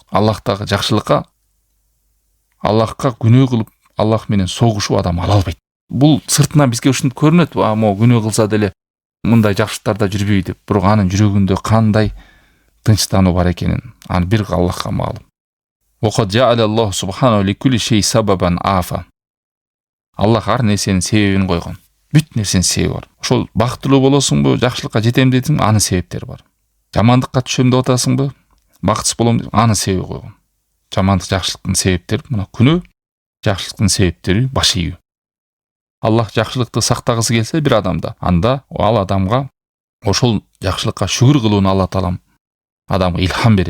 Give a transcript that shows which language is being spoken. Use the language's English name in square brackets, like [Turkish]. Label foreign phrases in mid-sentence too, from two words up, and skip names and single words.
[Kyrgyz] Аллахтагы жакшылыкка, Аллахка күнөө кылып, Аллах менен согушуп адам ала албайт. Бул сыртынан бизге ушинтип көрүнөт. Мо күнөө кылса деле мындай жакшылыктарда жүрбөй деп. Бирок анын жүрөгүндө кандай тынчтануу бар экенин аны бир Аллахка маалым. [Arabic] وقد جعل الله سبحانه لكل شيء سببا أفا. [Kyrgyz] Аллах ар нерсенин себебин койгон. Бүт нерсенин себеби бар. Ошол бактылуу болосуңбу, жакшылыкка жетем десең, анын себептери бар. Жамандыкка түшөм деп атасыңбы, бактысыз болом деп, анын себеби койгон. Жамандык, жакшылыктын себептери мына күнөө, жакшылыктын себептери баш ийүү. Аллах жакшылыкты сактагысы келсе бир адамда, анда ал адамга ошол жакшылыкка шүгүр кылууну Алла Таалам адамга илхам берет.